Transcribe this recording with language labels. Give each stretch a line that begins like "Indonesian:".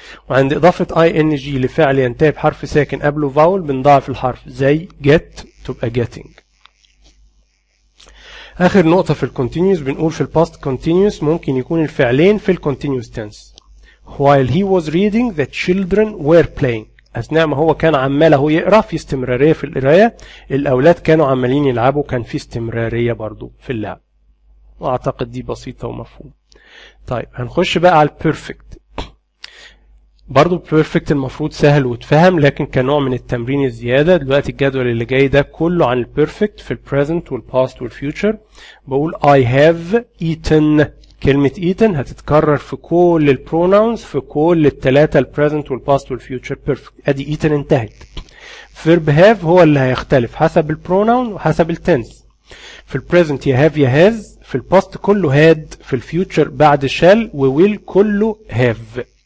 Arabic: وعند إضافة ing لفعل ينتهي بحرف ساكن قبله vowel بنضاعف الحرف، زي get تبقى getting. آخر نقطة في الكونتينيوس بنقول في الباست continuous ممكن يكون الفعلين في الكونتينيوس tense.
English: While he was reading the children were playing.
Arabic: أثناء ما هو كان عمال هو يقرأ، في استمرارية في القراية، الأولاد كانوا عمالين يلعبوا، كان في استمرارية برضو في اللعب. وأعتقد دي بسيطة ومفهوم. طيب هنخش بقى على البيرفكت. برضو البيرفكت المفروض سهل وتفهم، لكن كنوع من التمرين الزيادة دلوقتي الجدول اللي جاي ده كله عن البيرفكت في البريزنت والباست والفيوتشر. بقول
English: I have eaten.
Arabic: كلمة eaten هتتكرر في كل البروناونز في كل الثلاثة البريزنت والباست والفيوتشر بيرفكت. ادي eaten انتهت. فيرب have هو اللي هيختلف حسب البروناون وحسب التنس. في البريزنت يا have يا has، في الباست كله had، في الفيوتشر بعد shall وwill كله have.